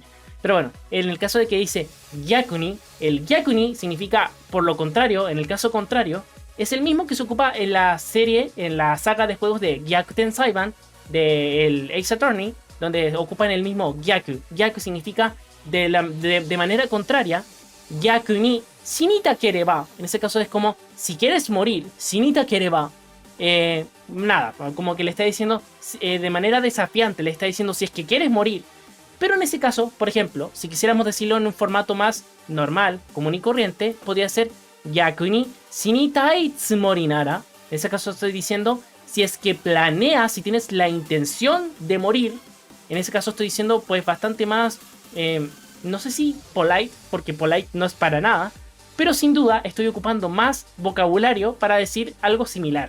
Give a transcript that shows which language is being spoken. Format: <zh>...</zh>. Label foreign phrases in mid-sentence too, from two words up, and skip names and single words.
<es>Pero bueno, en el caso de que dice gyakuni, el gyakuni significa por lo contrario, en el caso contrario, es el mismo que se ocupa en la serie, en la saga de juegos de Gyakuten Saiban, del Ace Attorney, donde ocupan el mismo gyaku. Gyaku significa de manera contraria,</es> <ja>逆に死にたければ.</ja> <es>En ese caso es como, si quieres morir,</es> <ja>死にたければ.</ja> <es>Nada, como que le está diciendo de manera desafiante, le está diciendo si es que quieres morir. Pero en ese caso, por ejemplo, si quisiéramos decirlo en un formato más normal, común y corriente, podría ser</es> <ja>逆に死にたいつもりなら.</ja> <es>En ese caso estoy diciendo, si es que planeas, si tienes la intención de morir. En ese caso estoy diciendo pues bastante más, no sé si polite, porque polite no es para nada. Pero sin duda estoy ocupando más vocabulario para decir algo similar.</es>